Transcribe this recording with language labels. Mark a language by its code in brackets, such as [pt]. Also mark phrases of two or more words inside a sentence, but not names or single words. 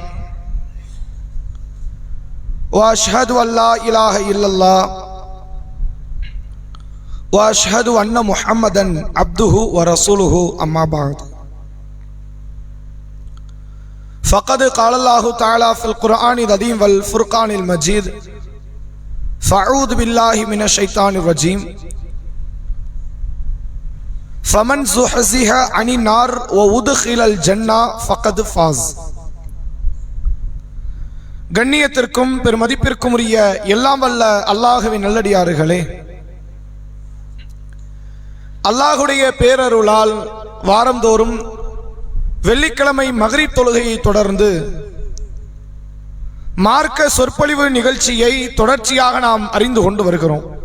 [ar] وأشهد أن لا إله إلا الله وأشهد أن محمدا عبده ورسوله أما بعد فقد قال الله تعالى في القرآن العظيم والفرقان المجيد فأعوذ بالله من الشيطان الرجيم فمن زحزح عن النار وأدخل الجنة فقد فاز. [ta] கண்ணியத்திற்கும் பெருமதிப்பிற்கும் உரிய எல்லாம் வல்ல அல்லாஹ்வின் நல்லடியார்களே, அல்லாஹுடைய பேரருளால் வாரந்தோறும் வெள்ளிக்கிழமை மக்ரிப் தொழுகையை தொடர்ந்து மார்க்க சொற்பொழிவு நிகழ்ச்சியை தொடர்ச்சியாக நாம் அறிந்து கொண்டு வருகிறோம்.